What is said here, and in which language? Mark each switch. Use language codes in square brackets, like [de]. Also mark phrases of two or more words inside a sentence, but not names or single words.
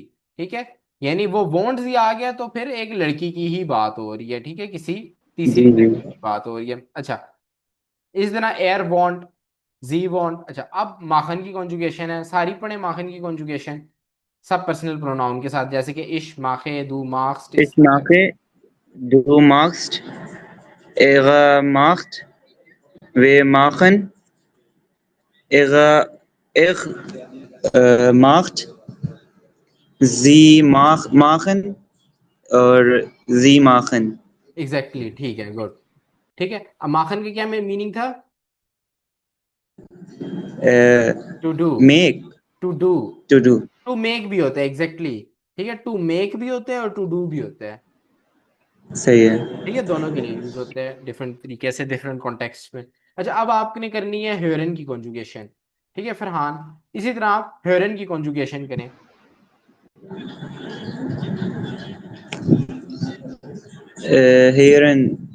[hi] ठीक है, यानी वो [de] wohnt sie [hi] आ गया तो फिर एक लड़की की ही बात हो रही है। ठीक है, किसी तीसरी जी जी। लड़की की बात हो रही है। अच्छा, इस तरह [de] er wohnt, sie wohnt. [hi] अच्छा, अब माखन की कॉन्जुगेशन है, सारी पढ़े माखन की कॉन्जुगेशन सब [en] personal pronoun [hi] के साथ, जैसे कि [de] ich mache, du machst, Ich mache, du machst, er macht, wir machen, er macht, machen और sie machen। [hi] एग्जैक्टली ठीक है, गुड। ठीक है, अब माखन का क्या मीनिंग था, [en] to do, make, to do, to do। to make [hi] भी होता है, एग्जैक्टली ठीक है, [en] to make [hi] भी होते हैं और [en] to do [hi] भी होता है। सही है। ठीक है, दोनों के लिए यूज होते हैं डिफरेंट तरीके से, [en] different context [hi] में। अच्छा, अब आपने करनी है हेरन की कॉन्जुगेशन। ठीक है फरहान। इसी तरह आप हेरन की कॉन्जुगेशन करें। [de] हेरन,